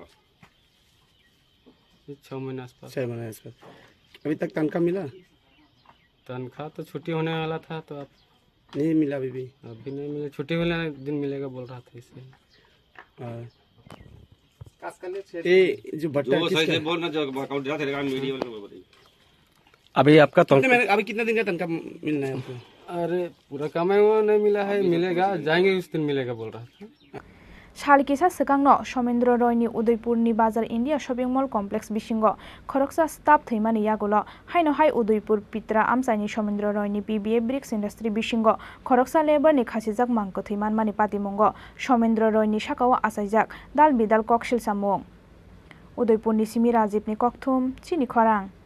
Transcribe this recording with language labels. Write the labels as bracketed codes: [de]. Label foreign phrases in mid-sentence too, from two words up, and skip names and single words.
[hi] 6 महीने आसपास 6 महीने आसपास अभी तक तनख्वाह मिला तनख्वाह तो छुट्टी होने वाला था तो आप नहीं मिला अभी नहीं मिला छुट्टी वाला दिन मिलेगा बोल रहा था इसलिए जो भट्टा अभी आपका अभी कितना दिन का तनख्वाह मिलना है आपको अरे पूरा कमाई वो नहीं मिला है मिलेगा जाएंगे उस दिन मिलेगा बोल रहा था [trp] Shalkisa Sekangno Somendra Roy ni Udaipur ni Bazar India Shopping Mall Complex Bishingo Khoroksa Staff Thimani Yagulo Haino Hai Udaipur Pitra Amsaini Somendra Roy ni PBF Bricks Industry Bishingo Khoroksa Labor ni Khasijak Mangko Thiman Mani Patimongo Somendra Roy ni Shakawa Asaijak Dal Bidal Kokshil Samung Udaipur ni Simi Rajib ni Kokthum Chini Khorang